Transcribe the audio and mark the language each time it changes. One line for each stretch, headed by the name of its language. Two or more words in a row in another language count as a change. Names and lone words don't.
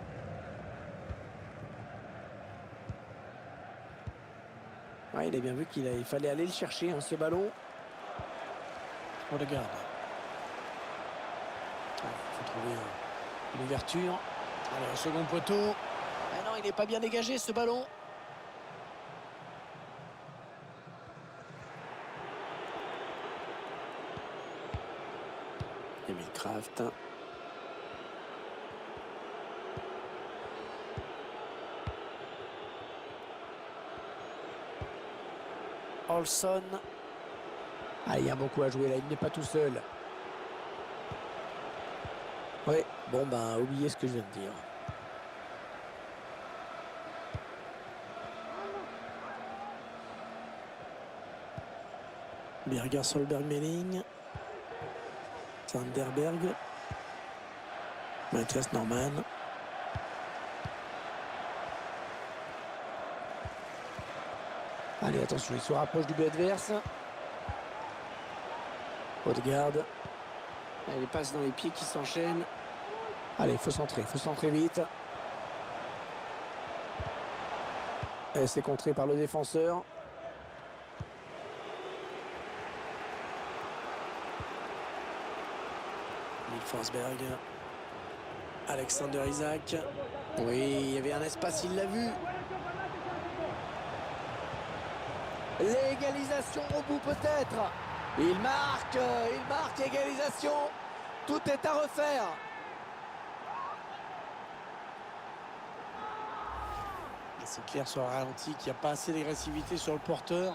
French: Ouais, il a bien vu qu'il fallait aller le chercher, hein, ce ballon. Odegaard. Il faut trouver une ouverture. Allez, au second poteau. Ah non, il n'est pas bien dégagé, ce ballon. Emil Kraft. Olson. Ah, il y a beaucoup à jouer là, il n'est pas tout seul. Ouais, bon ben, oubliez ce que je viens de dire. Birger Solberg-Melling. Vanderberg. Mathias Norman. Allez, attention, il se rapproche du but adverse. Odegaard. Allez, les passes dans les pieds qui s'enchaînent. Allez, il faut centrer vite. Et c'est contré par le défenseur. Forsberg. Alexander Isak. Oui, il y avait un espace, il l'a vu. L'égalisation au bout peut-être. Il marque égalisation. Tout est à refaire. C'est clair sur le ralenti qu'il n'y a pas assez d'agressivité sur le porteur.